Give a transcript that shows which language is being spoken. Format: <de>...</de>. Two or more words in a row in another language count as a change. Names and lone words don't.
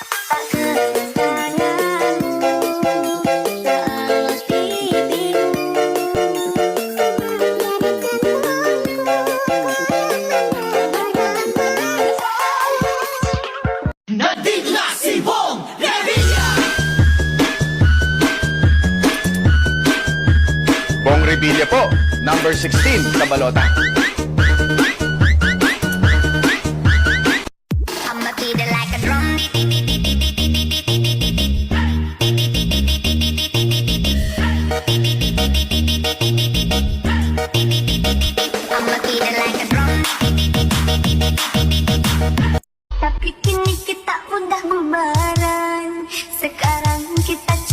<id>tak kesayanganmu selalu pipimu.</id> <tl>Nandito na si Bong Revilla! Bong Revilla po, number 16 sa balota.</tl> <en>I'ma beat it like a drum. I'ma beat it like a drum.</en> <id>Tapi kini kita udah bubaran. Sekarang kita</id>